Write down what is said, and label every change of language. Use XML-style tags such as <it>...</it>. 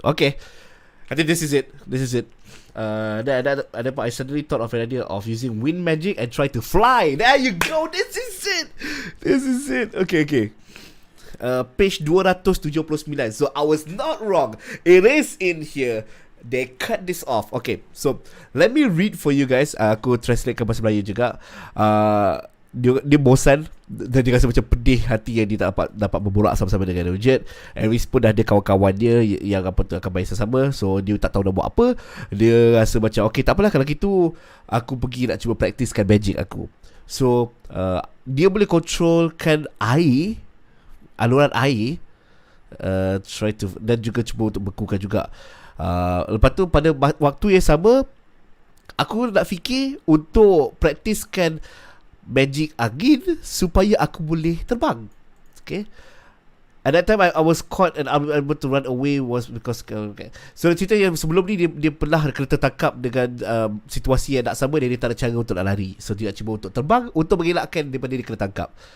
<en>Okay, I think this is it. Then I suddenly thought of an idea of using wind magic and try to fly. There you go. This is it. Okay. Page 279. So I was not wrong. It is in here. They cut this off. Okay, so let me read for you guys.</en> <ms>Aku translate ke bahasa Melayu juga. Dia bosan dan dia rasa macam pedih hati yang dia tak dapat berborak sama-sama dengan Jet. Aris pun dah ada kawan-kawan dia yang akan main sesama. So dia tak tahu nak buat apa. Dia rasa macam okay, tak apalah kalau gitu aku pergi nak cuba praktiskan magic aku. So dia boleh controlkan air aluran air,</ms> <en>try to,</en> <ms>dan juga cuba untuk bekukan juga. Lepas tu pada waktu yang sama, aku nak fikir untuk praktiskan magic angin supaya aku boleh terbang. Okay.</ms> <en>At that time I was caught and unable to run away was because okay.</en> <ms>So cerita yang sebelum ni dia pernah kena tertangkap dengan situasi yang tak sama, dia tak ada cara untuk nak lari. So dia cuba untuk terbang untuk mengelakkan daripada dia kena tangkap.</ms>